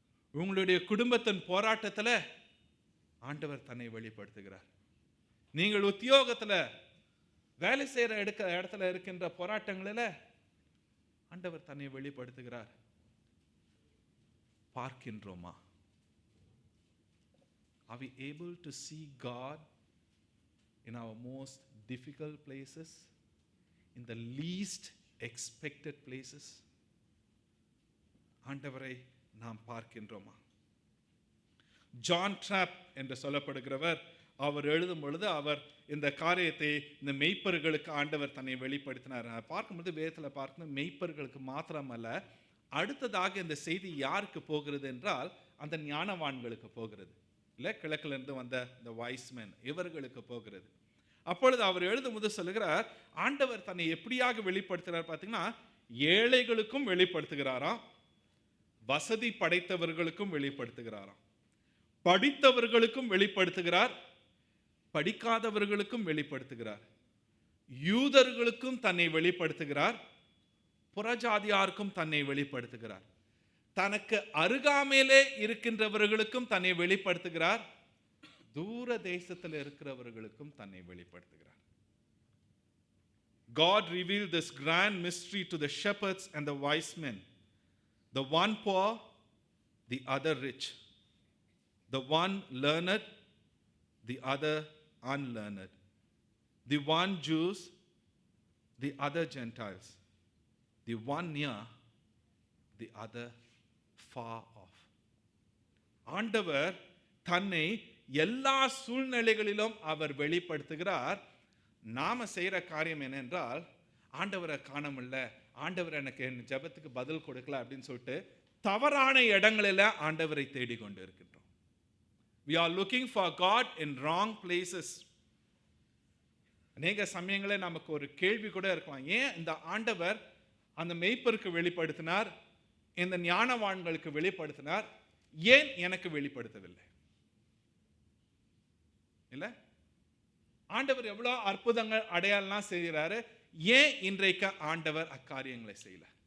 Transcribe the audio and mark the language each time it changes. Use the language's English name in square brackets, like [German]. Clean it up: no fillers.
[Tamil] உங்களுடைய குடும்பத்தின் போராட்டத்தில் ஆண்டவர் தன்னை வெளிப்படுத்துகிறார். நீங்கள் உத்தியோகத்தில் வேலை செய்கிற இடத்துல இருக்கின்ற போராட்டங்களில் ஆண்டவர் தன்னை வெளிப்படுத்துகிறார். பார்க்கின்றோமா? [English] Are we able to see God in our most difficult places, in the least expected places? [Tamil] ஆண்டவரை நாம் பார்க்கின்றோமா? ஜான் ட்ராப் என்று சொல்லப்படுகிறவர், அவர் எழுதும் பொழுது அவர் இந்த காரியத்தை இந்த மெய்ப்பர்களுக்கு ஆண்டவர் தன்னை வெளிப்படுத்தினார். பார்க்கும்போது வேதத்தில் பார்க்கணும், மெய்ப்பர்களுக்கு மாத்திரமல்ல, அடுத்ததாக இந்த செய்தி யாருக்கு போகிறது என்றால் அந்த ஞானவான்களுக்கு போகிறது. இல்லை, கிழக்கிலிருந்து வந்த இந்த வாய்ஸ்மேன் இவர்களுக்கு போகிறது. அப்பொழுது அவர் எழுதும்போது சொல்லுகிறார், ஆண்டவர் தன்னை எப்படியாக வெளிப்படுத்துகிறார் பார்த்தீங்கன்னா, ஏழைகளுக்கும் வெளிப்படுத்துகிறாராம், வசதி படைத்தவர்களுக்கும் வெளிப்படுத்துகிறாராம், படித்தவர்களுக்கும் வெளிப்படுத்துகிறார், படிக்காதவர்களுக்கும் வெளிப்படுத்துகிறார், யூதர்களுக்கும் தன்னை வெளிப்படுத்துகிறார், புறஜாதியாருக்கும் தன்னை வெளிப்படுத்துகிறார், தனக்கு அருகாமையிலே இருக்கின்றவர்களுக்கும் தன்னை வெளிப்படுத்துகிறார், தூர தேசத்தில் இருக்கிறவர்களுக்கும் தன்னை வெளிப்படுத்துகிறார். [English] God revealed this grand mystery to the shepherds and the wise men. The one poor, the other rich. The one learned, the other unlearned. The one Jews, the other Gentiles. The one near, the other far off. [Tamil] ஆண்டவர் தன்னை எல்லா சூழ்நிலைகளிலும் அவர் வெளிப்படுத்துகிறார். நாம செய்யற காரியம் என்னென்றால், ஆண்டவரை காண முடியல, ஆண்டவர் எனக்கு என் ஜெபத்துக்கு பதில் கொடுக்கல அப்படின்னு சொல்லிட்டு தவறான இடங்களில் ஆண்டவரை தேடிக்கொண்டு இருக்கின்றோம். [English] We are looking for God in wrong places. [Tamil] அநேக சமயங்களில் நமக்கு ஒரு கேள்வி கூட இருக்கலாம், ஏன் இந்த ஆண்டவர் அந்த மெய்ப்பருக்கு வெளிப்படுத்தினார், இந்த ஞானவான்களுக்கு வெளிப்படுத்தினார், ஏன் எனக்கு வெளிப்படுத்தவில்லை? இல்ல, ஆண்டவர் எவ்வளோ அற்புதங்கள் அடையாளம் செய்கிறாரு, ஏன் இன்றைக்கு ஆண்டவர் அக்காரியங்களை செய்யல?